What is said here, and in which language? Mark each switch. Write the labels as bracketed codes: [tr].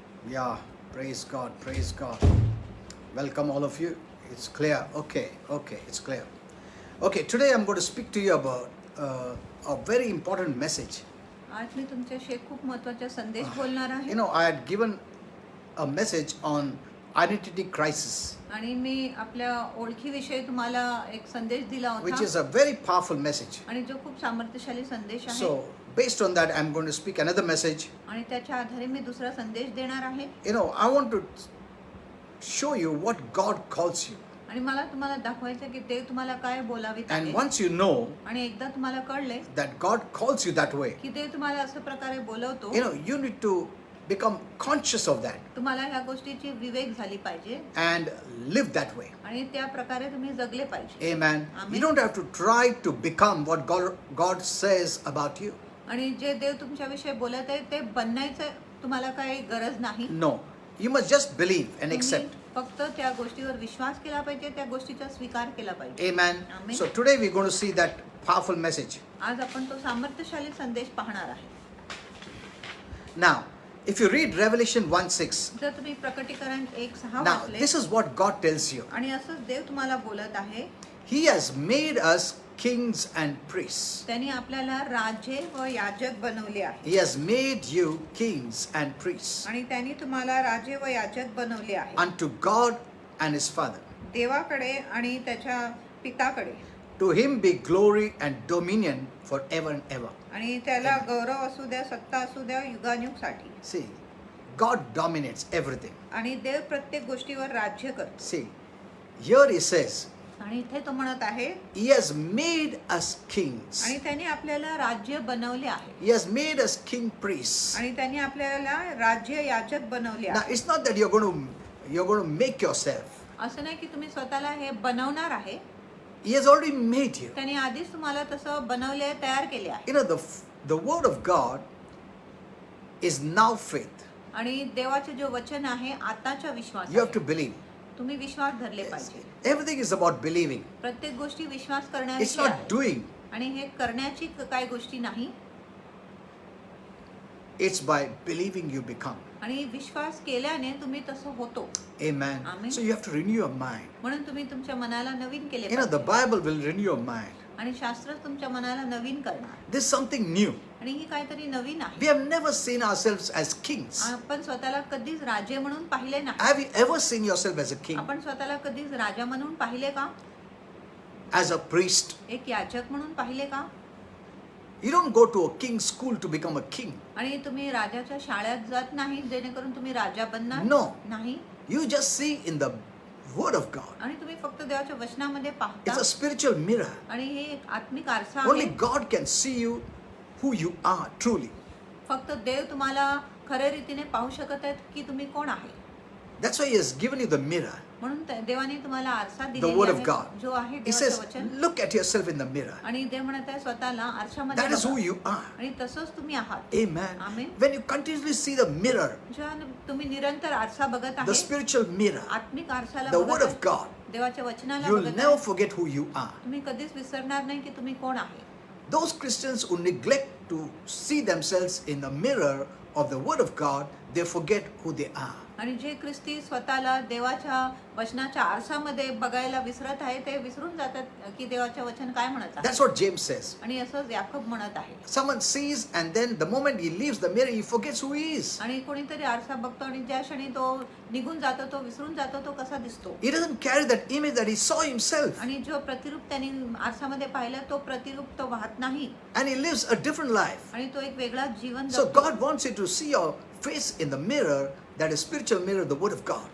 [en] Yeah, praise God, praise God. Welcome all of you. It's clear. Okay, it's clear. Okay, today I'm going to speak to you about a very important message. [mr] आज मी तुमच्याशी एक खूप महत्त्वाचा संदेश बोलणार आहे. [en] You know, I had given a message on identity crisis, [mr] आणि मी आपल्या ओळखीविषयी तुम्हाला एक संदेश दिला [en] which [mr] होता, [en] is a very powerful message. [mr] आणि जो खूप सामर्थ्यशाली संदेश आहे. [en] So, based on that, I'm going to speak another message. [mr] आणि त्याच्या आधारे मी दुसरा संदेश देणार आहे. [en] You know, I want to show you what God calls you. [mr] आणि मला तुम्हाला दाखवायचं की देव तुम्हाला काय बोलावित [en] And [mr] आहे. [en] once you know [mr] आणि एकदा तुम्हाला कळले [en] that God calls you that way, [mr] की देव तुम्हाला असं प्रकारे बोलवतो, [en] you know, you need to become conscious of that [mr] तुम्हाला ह्या गोष्टीची विवेक झाली पाहिजे [en] and live that way. [mr] आणि त्या प्रकारे तुम्ही जगले पाहिजे. [en] Amen. Amen. You don't have to try to become what God says about you. [mr] आणि जे देव तुमच्याविषयी बोलत आहे ते बनण्याचं तुम्हाला काही गरज नाही. [en] No. You must just believe and accept. [mr] तुम्ही फक्त त्या गोष्टीवर विश्वास केला पाहिजे, त्या गोष्टीचा स्वीकार केला पाहिजे. [en] Amen. Amen. So today we're going to see that powerful message. [mr] आज आपण तो सामर्थ्यशाली संदेश पाहणार आहे. [en] Now, if you read Revelation 1:6, [mr] जर तुम्ही प्रकटीकरण 1:6 [en] now [mr] वाचले, [en] this is what God tells you. [mr] आणि असंच देव तुम्हाला बोलत आहे, [en] He has made us kings and priests. [mr] त्यांनी आपल्याला राजे व याजक बनवले आहे. [en] He has made you kings and priests [mr] आणि त्यांनी तुम्हाला राजे व याजक बनवले आहे [en] unto God and His Father. [mr] देवाकडे आणि त्याच्या पिताकडे. [en] To Him be glory and dominion forever and ever. [mr] आणि त्याला गौरव असू द्या, सत्ता असू द्या युगानुयुगासाठी. [en] See, God dominates everything. [mr] आणि देव प्रत्येक गोष्टीवर राज्य करतो. [en] See, here He says, [mr] आणि इथे तो म्हणत आहे, [en] He has made us kings. [mr] आणि त्यांनी आपल्याला राज्य बनवले आहे. [en] He has made us king priests. [mr] आणि त्यांनी आपल्याला राज्य याजक बनवले [en] Now, [mr] आहे. [en] it's not that you're going to make yourself. [mr] असं नाही की तुम्ही स्वतःला हे बनवणार आहे. [en] He has already made you. [mr] त्यांनी आधीच तुम्हाला तसं बनवले, तयार केले आहे. [en] You know, the word of God is now faith. [mr] आणि देवाचे जे वचन आहे आताच्या विश्वास [en] You have [mr] आहे. [en] to believe. [mr] तुम्ही विश्वास धरले [en] Yes. [mr] पाहिजे. [en] Everything is about believing. [mr] प्रत्येक गोष्टी विश्वास [en] It's [mr] करण्याची [en] not [mr] आहे. [en] doing. [mr] आणि हे करण्याची काही गोष्टी नाही. [en] It's by believing you become. [mr] आणि विश्वास केल्याने तुम्ही तसं होतो. [en] Amen. Amen. So you have to renew your mind. [mr] म्हणून तुम्ही तुमच्या मनाला नवीन केले [en] You know, the [mr] पाहिजे. [en] Bible will renew your mind. [mr] आणि शास्त्र तुमच्या मनाला नवीन करणार. [en] This is something new. [mr] आणि ही काहीतरी नवीन आहे. [en] We have never seen ourselves as kings. [mr] आपण स्वतःला कधीच राजे म्हणून पाहिले नाही. [en] Have you ever seen yourself as a king? [mr] आपण स्वतःला कधीच राजा म्हणून पाहिले का? [en] As a priest? [mr] एक याजक म्हणून पाहिले का? [en] You don't go to a king's school to become a king. [mr] आणि तुम्ही राजाच्या शाळेत जात नाही जेणेकरून तुम्ही राजा बनणार [en] No. [mr] नाही. [en] You just see in the Word of God. [mr] आणि तुम्ही फक्त देवाच्या वचनामध्ये पाहता. [en] It's a spiritual mirror. [mr] आणि हे एक आत्मिक आरसा [en] Only [mr] आहे. [en] God can see you who you are truly. [mr] फक्त देव तुम्हाला खऱ्या रीतीने पाहू शकत आहेत की तुम्ही कोण आहे. [en] That's why He has given you the mirror, [mr] म्हणून देवाने तुम्हाला आरसा [en] the [mr] दिलेला [en] Word of [mr] आहे [en] God. [mr] जो आहे [en] He [mr] देवाचं [en] says, [mr] वचन. [en] look at yourself in the mirror. [mr] आणि देव म्हणत आहे स्वतःला आरशामध्ये [en] That is who [mr] बघा. [en] you are. [mr] आणि तसंच तुम्ही आहात. [en] Amen. Amen. When you continuously see the mirror, [mr] जेव्हा तुम्ही निरंतर आरसा बघत [en] the [mr] आहे, [en] spiritual mirror, [mr] आत्मिक आरसाला [en] the [mr] बघत [en] Word [mr] आहे, [en] of God, [mr] देवाच्या वचनाला [en] you will [mr] बघत [en] never [mr] आहे, [en] forget who you are. [mr] तुम्ही कधीच विसरणार नाही की तुम्ही कोण आहे. [en] Those Christians who neglect to see themselves in the mirror of the Word of God, they forget who they are. [mr] आणि जे ख्रिस्ती स्वतःला देवाच्या वचनाच्या आरसामध्ये बघायला विसरत आहे ते विसरून जातात की देवाचे वचन काय म्हणत आहे. [en] That's what James says. [mr] आणि असंच याकूब म्हणत आहे. [en] Someone sees and then the moment he leaves the mirror, he forgets who he is. [mr] आणि कोणीतरी आरसा बघतो आणि ज्या क्षणी तो निघून जातो तो विसरून जातो तो कसा दिसतो. [en] He doesn't carry that image that he saw himself. [mr] आणि जो प्रतिरूप त्यांनी आरसामध्ये पाहिलं तो प्रतिरूप तो वाहत नाही. [en] And he lives a different life. [mr] आणि तो एक वेगळा जीवन [en] So [mr] जगतो. [en] God wants you to see your face in the mirror, that is spiritual mirror, the Word of God.